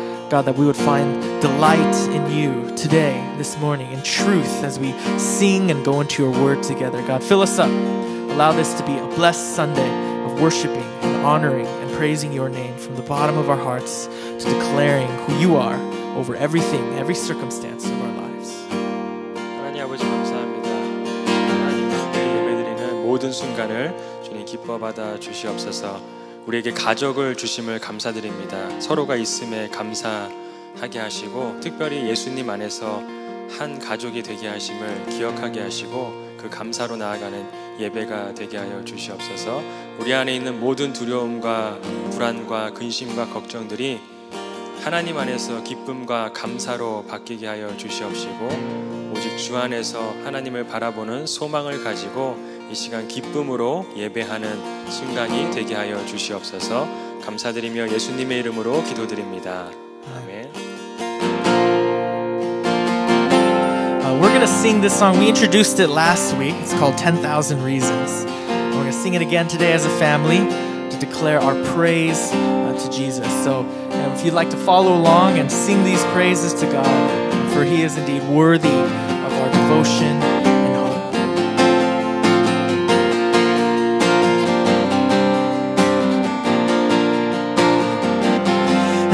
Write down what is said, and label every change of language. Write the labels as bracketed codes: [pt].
[en] God, that we would find delight in you today, this morning, in truth as we sing and go into your word together. God, fill us up. Allow this to be a blessed Sunday of worshiping and honoring and praising your name from the bottom of our hearts to declaring who you are over everything, every circumstance of our lives. [ko] 하나님 아버지 감사합니다. 하나님 함께 예배드리는 모든 순간을 주님 기뻐 받아 주시옵소서. 우리에게 가족을 주심을 감사드립니다. 서로가 있음에 감사하게 하시고 특별히 예수님 안에서 한 가족이 되게 하심을 기억하게 하시고 그 감사로 나아가는 예배가 되게 하여 주시옵소서. 우리 안에 있는 모든 두려움과 불안과 근심과 걱정들이 하나님 안에서 기쁨과 감사로 바뀌게 하여 주시옵시고 오직 주 안에서 하나님을 바라보는 소망을 가지고 이 시간 기쁨으로 예배하는 순간이 되게 하여 주시옵소서. 감사드리며 예수님의 이름으로 기도드립니다. 아멘. [en] We're going to sing this song. We introduced it last week. It's called 10,000 Reasons. We're going to sing it again today as a family to declare our praise to Jesus. So if you'd like to follow along and sing these praises to God, for He is indeed worthy of our devotion and hope.